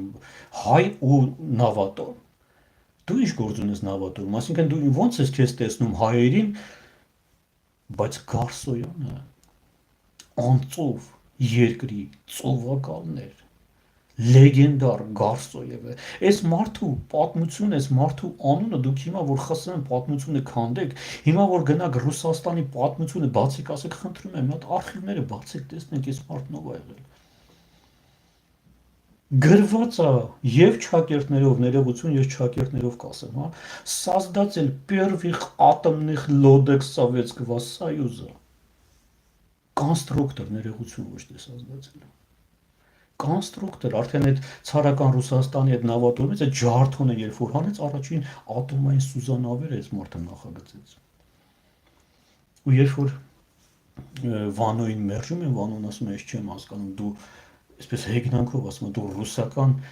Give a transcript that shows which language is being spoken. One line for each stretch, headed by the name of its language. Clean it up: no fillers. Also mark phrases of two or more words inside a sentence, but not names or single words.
Armenian: հայ ու նավատորմ, դու ինչ գործ ունես նավատորմ, այսինքն դու ոնց ես քեզ տեսնում հայերին, բայց Գարսոյանը անծով երկրի ծովակալներ, լեգենդար Գարսոյևը, այս մարդու պատմությունը, այս մարդու անունը դուք հիմա որ ԽՍՀՄ պատմությունը քանդեք, հիմա որ գնաք Ռուսաստանի պատմությունը բացեք, ասեք խնդրում եմ, մի հատ արխիվները բացեք, տեսնենք այս մարդն ով է եղել։ Գրված է եւ չակերտներով, ներողություն, ես չակերտներով կասեմ, հա,
Russian: создатель первых атомных лодок Советского Союза,
Armenian: կոնստրուկտոր, ներողություն, ոչ թե создатель, կոնստրուկտոր, արդեն այդ ցարական Ռուսաստանի այդ նավատորմից այդ ջարդոնը երբ որ հանեց, առաջին ատոմային սուզանավերը այս մարդը նախագծեց։ Ու երբ որ Վանոյին մերժում են, Վանոն ասում է, ես չեմ հասկանում, դու այսպես հեգնանքով ասում, դու ռուսական